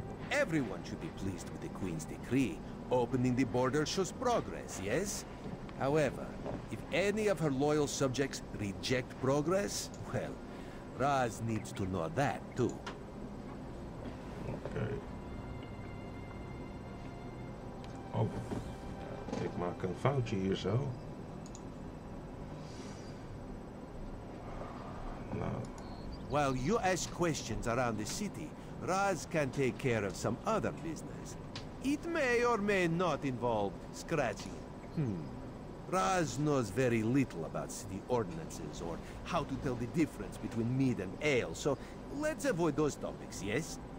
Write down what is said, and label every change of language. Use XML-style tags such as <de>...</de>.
<en>Everyone should be pleased with the Queen's decree. Opening the border shows progress, yes? However, if any of her loyal subjects reject progress, well, Raz needs to know that too.</en> <nl>Oké. Oh, ik maak een foutje hier zo. Nou,</nl> <en>While you ask questions around the city, Raz can take care of some other business. It may or may not involve scratching. Raz knows very little about city ordinances or how to tell the difference between mead and ale, so let's avoid those topics, yes?</en>